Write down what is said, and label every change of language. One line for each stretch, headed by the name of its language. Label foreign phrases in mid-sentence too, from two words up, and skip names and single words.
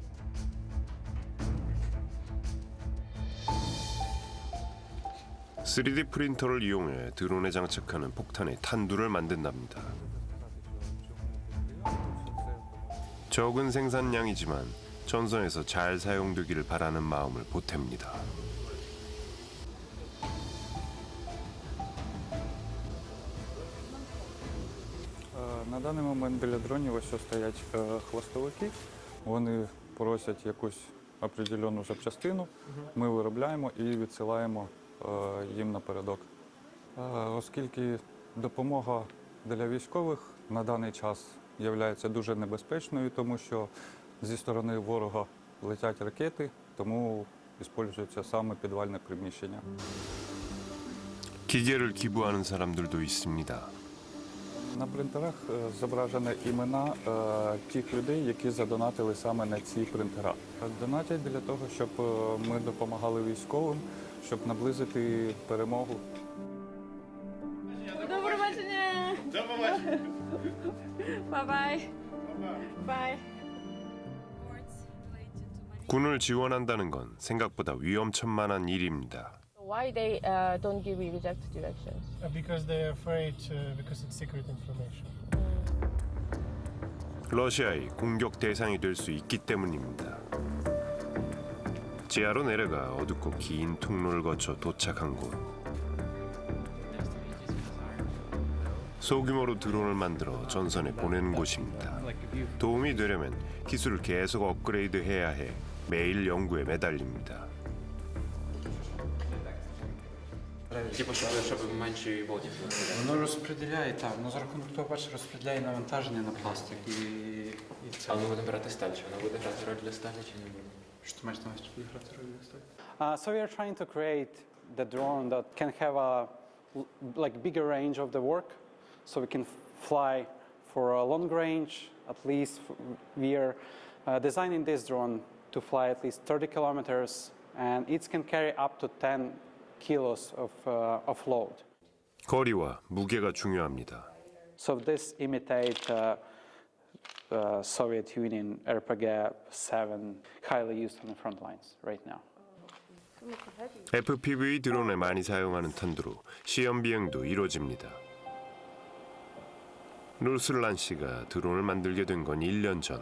Korean: (3D) 프린터를 이용해 드론에 장착하는 폭탄의 탄두를 만든답니다. 적은 생산량이지만 전선에서 잘 사용되기를 바라는 마음을 보탭니다.
Ukrainian: На даний момент біля дронів ось стоять хвостовики. Вони просять якусь определену запчастину. Ми виробляємо і відсилаємо їм напередок. Оскільки допомога для військових на даний час є дуже небезпечною, тому що зі сторони ворога летять ракети, тому використовується саме підвальне приміщення.
Korean: 기계를 기부하는 사람들도 있습니다.
Ukrainian: На принтерах зображені імена тих людей, які задонатили саме на ці принтера. Донатять для того, щоб ми допомагали військовим, щоб наблизити перемогу. До побачення! До побачення!
English: Bye-bye. Bye.
Korean: 군을 지원한다는 건 생각보다 위험천만한 일입니다.
English: Why they don't give you reject directions? Because they're afraid, because it's secret information.
Korean: 러시아의 공격 대상이 될 수 있기 때문입니다. 지하로 내려가 어둡고 긴 통로를 거쳐 도착한 곳. 소규모로 드론을 만들어 전선에 보내는 곳입니다. 도움이 되려면 기술을 계속 업그레이드해야 해 매일 연구에 매달립니다.
Ukrainian: Ті почали, щоб менші воді. Воно розподіляє, так, воно за рахунок того, бачиш, розподіляє навантаження на пластик. І це... Але ми будемо брати сталь, чи вона буде грати роль для сталі, чи не буде? Що ти маєш на увазі, буде грати роль для сталі?
English: So we are trying to create the drone that can have a bigger range of the work, so we can fly for a long range. At least we are designing this drone to fly at least 30 kilometers, and it can carry up to 10 kilos of load.
Korean: 거리와 무게가 중요합니다.
English: So this imitate Soviet Union RPG-7, highly used on the front lines right now.
Korean: FPV 드론에 많이 사용하는 탄두로 시험 비행도 이루어집니다. 루슬란 씨가 드론을 만들게 된 건 1년 전.